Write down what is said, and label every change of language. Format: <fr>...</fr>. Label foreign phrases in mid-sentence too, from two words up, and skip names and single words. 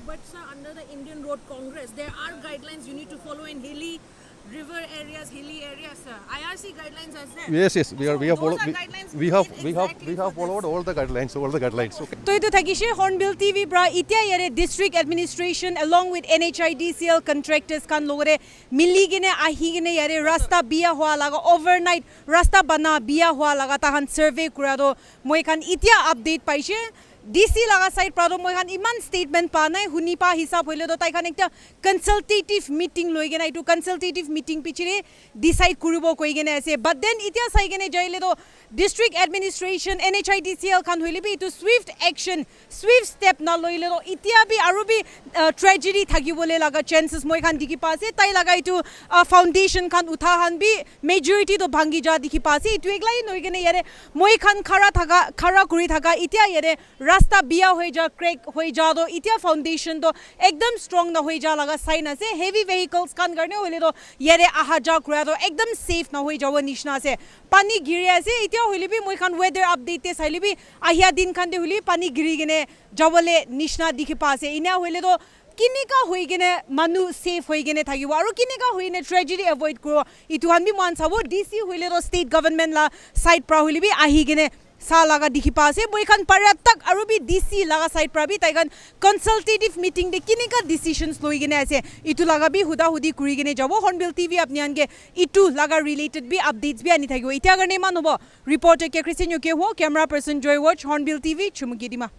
<en>But sir, under the Indian Road Congress, there are guidelines you need to follow in hilly river areas, hilly areas, sir. IRC guidelines are there. Yes, we have those followed. are guidelines We made have followed all the guidelines. Okay.</en> <nag>So ito thagishe Hornbill TV bra itya yare</nag> <en>district administration along with NHIDCL contractors</en> <nag>kan logore miligine ahigine yare rasta biya hua laga overnight rasta bana biya hua laga tahan survey kurado moi kan itya update paise DC laga side prado moi kan iman statement pa nai huni pa hisab hoile do tai kan ekta</nag> <en>consultative meeting</en> <nag>loi gena itu</nag> <en>consultative meeting</en> <nag>pichire decide kuribo koi gena ase but then itya sai gena jaile do</nag> <en>district administration</en> <nag>NHIDCL kan hoile bi itu</nag> <en>swift action swift step</en> <nag>na loile do itya bi aru bi tragedy thagibole laga chances moi kan dikhi pa ase tai laga itu foundation kan uthahan bi majority do bhangi ja dikhi pa ase itu eglai noi gena yare moi kan khara kuri thaga itya yare rasta biya hoi ja crack hoi ja do itya foundation do ekdam strong na hoi ja laga sign ase</nag> <en>heavy vehicles</en> <nag>kan garne hoile do yare aha ja kura do ekdam safe na hoi jawa nishna ase pani giri ase itya hoile bi moi kan</nag> <en>weather update</en> <nag>te saile bi ahia din kan de holi pani giri gene jawale nishna dikhi pa ase ina hoile do kinika hoi gene manu safe hoi gene thagibo aru kinika hoi ne tragedy avoid kuro itu han bi man sabo DC hoile do</nag> <en>state government</en> <nag>la side pra hoile bi ahi gene sa laga dikhi pa ase moi kan paratak aru bi DC laga side pra bi tai kan</nag> <en>consultative meeting</en> <nag>de kinika decisions loi gene ase itu laga bi huda hudi kuri gene jabo Hornbill TV apni ange itu laga related bi updates bi ani thagibo itya garne man hobo reporter ke Christian ke ho</nag> <en>camera person</en> <nag>Joy Watch Hornbill TV Chumou</nag>